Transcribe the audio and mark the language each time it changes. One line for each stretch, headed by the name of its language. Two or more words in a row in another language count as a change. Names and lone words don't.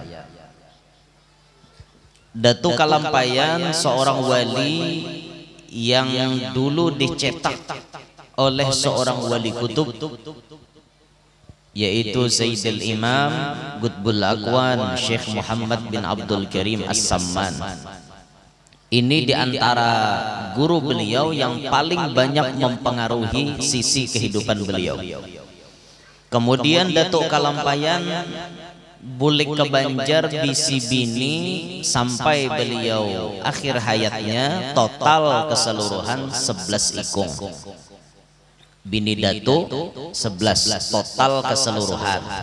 Indonesian: Datuk Kalampayan seorang wali yang dulu dicetak oleh seorang wali kutub, yaitu Zaidul Imam Qutbul Aqwan Syekh Muhammad bin Abdul Karim As-Samman. Ini diantara guru beliau yang paling banyak mempengaruhi sisi kehidupan beliau.
Banjar: Kemudian Datuk Kalampayan bulik ke Banjar bisi bini sampai beliau akhir hayatnya, total keseluruhan 11 ikung. Bini Datuk 11 total keseluruhan.